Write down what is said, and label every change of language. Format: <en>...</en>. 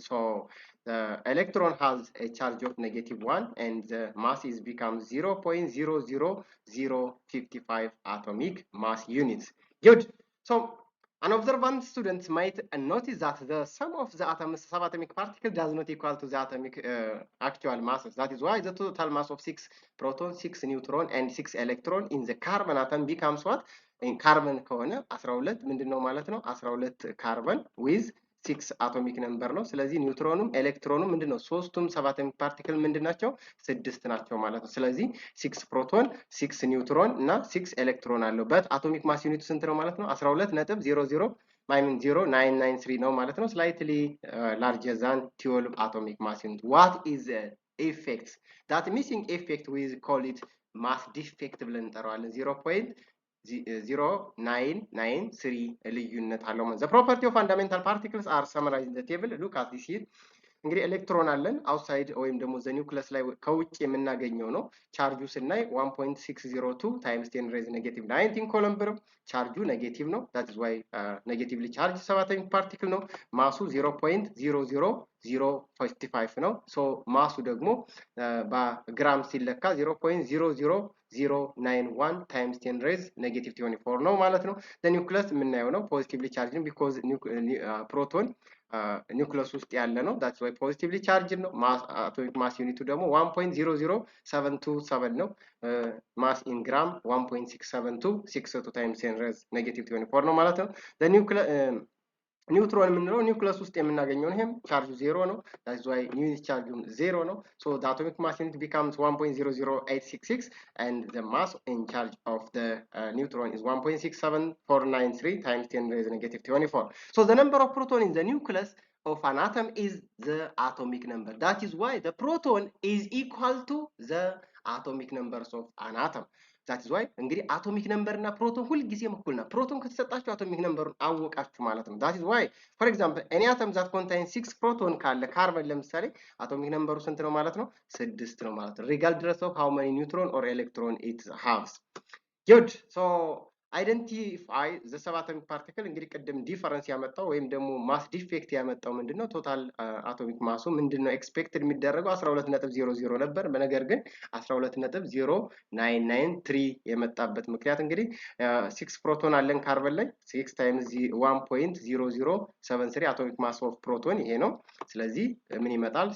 <en>So the electron has a charge of -1 and the mass is becomes 0.00055 atomic mass units. Good. So an observant student might notice that the sum of the subatomic particle does not equal to the atomic actual masses. That is why the total mass of 6 protons, 6 neutron, and 6 electron in the carbon atom becomes what?</en> <am>In carbon ከሆነ 12 ምንድነው ማለት ነው?</am> <en>12 carbon with 6 atomic number</en> <am>ነው። ስለዚህ ኒውትሮኑም ኤሌክትሮኑም ምንድነው? ሶስቱም subatomic particle ምንድናቸው? 6 ናቸው ማለት ነው። ስለዚህ 6 ፕሮቶን 6 ኒውትሮን እና 6 ኤሌክትሮን አለው። በት አቶሚክ ማስ ዩኒቱ ስንት ነው ማለት ነው?</am> <en>12.009993</en> <am>ነው ማለት ነው።</am> <en>slightly larger than 12 atomic mass unit. What is the effect? That missing effect we call it mass defect</en> <am>ብለን እንጠራዋለን። 0.0993 ልዩነት አለው ማለት።</am> <en>The property of fundamental particles are summarized in the table. Look at this here.</en> <am>እንግዲህ ኤሌክትሮን አለን አውትሳይድ ወይም ደግሞ ዘ ኒውክለስ ላይ ከውጭ የምናገኘው ነው። ቻርጁ ስናይ 1.602 ታይምስ 10 ሬዝ ኔጌቲቭ 19 ኮሎምብ ነው። ቻርጁ ኔጌቲቭ ነው።</am> <en>that is why</en> <am>ኔጌቲቭሊ ቻርጅ ሰባተኛው ፓርቲክል ነው። ማሱ 0.00055 ነው። ሶ ማሱ ደግሞ በግራም ሲለካ 0.00091 ታይምስ 10 ሬዝ ኔጌቲቭ 24 ነው ማለት ነው። ኒውክለስ የምናየው ነው ፖዚቲቭሊ ቻርጅ ነው ቢኮዝ ፕሮቶን ኒውክለስ ውስጥ ያለ ነው።</am> <en>that's why positively charged</en> <am>ነው። atomic mass unit ደግሞ 1.00727 ነው።</am> <en>mass in gram 1.672 62 times 10 raised negative 24</en> <am>ነው ማለት ነው። the ኒውትሮን የምንለው ኒውክለስ ውስጥ የምናገኘው ነው። ይሄም ቻርጁ 0 ነው።</am> <en>that's why unit charge 0 ነው። so the atomic mass unit becomes 1.00866 and the mass in charge of the neutron is 1.67493 times 10 raised negative 24. So the number of proton in the nucleus of an atom is the atomic number. That is why the proton is equal to the atomic numbers of an atom. that is why</en> <am>እንግዲህ አቶሚክ ነምበር እና ፕሮቶን ሁሉ ጊዜም እኩል ነው። ፕሮቶን ከተሰጣችሁ አቶሚክ ነምበሩን አወቃችሁ ማለት ነው።</am> <en>that is why for example any atom that contains 6 proton</en> <am>ካለ ካርበን ለምሳሌ አቶሚክ ነምበሩ ስንት ነው ማለት ነው? 6 ነው ማለት ነው።</am> <en>regardless of how many neutron or electron it has. good. so identify the subatomic particle</en> <am>እንግዲህ ቅድም ዲፈረንስ ያመጣው ወይም ደግሞ ማስ ዲፌክት ያመጣው ምንድነው? ቶታል አቶሚክ ማሱ ምንድነው ኤክስፔክትድ የሚደረገው 12.00 ነበር። በነገር ግን 12.0993 የመጣበት ምክንያት እንግዲህ 6 ፕሮቶን አለን ካርበን ላይ 6 ታይምስ 1.0073 አቶሚክ ማስ ኦፍ ፕሮቶን ይሄ ነው። ስለዚህ ምን ይመጣል?</am>